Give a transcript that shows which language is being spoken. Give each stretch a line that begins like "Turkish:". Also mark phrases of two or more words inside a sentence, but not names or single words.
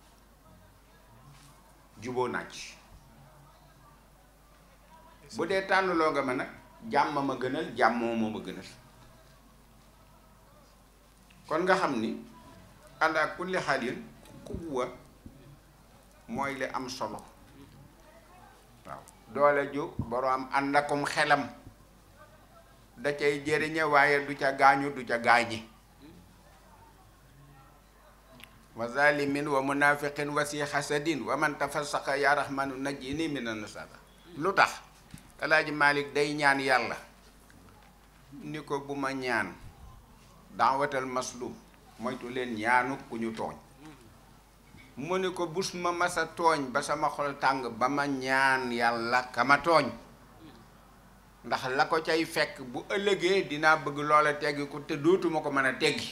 Wolof: juboo naaj bu dee tànnloo nga ma nag jàmm ma gënal jàmmoo moo ma gënal kon nga xam ni ànd ak
Arabic: كل حال
Wolof: quwwa mooy li am solo waaw doole ju boroom ànd akum xelam da cay jëriñe waaye du ca gaañu du ca gaañi
Arabic: وظالم ومنافق وذي حسد ومن تفسق يا رحمن نجني من النصارى
Wolof: lu tax Alaaji Malik day ñaan yàlla ni ko bu ma ñaan
Arabic: دعوة المظلوم
Wolof: moytu leen ñaanu ku ñu tooñ mu ni ko bus ma masa tooñ ba sama xol tàng ba ma ñaan yàlla ka ma tooñ ndax la ko cay fekk bu ëllëgee dinaa bëgg loola teggi ko te dootuma ko mën a teggi.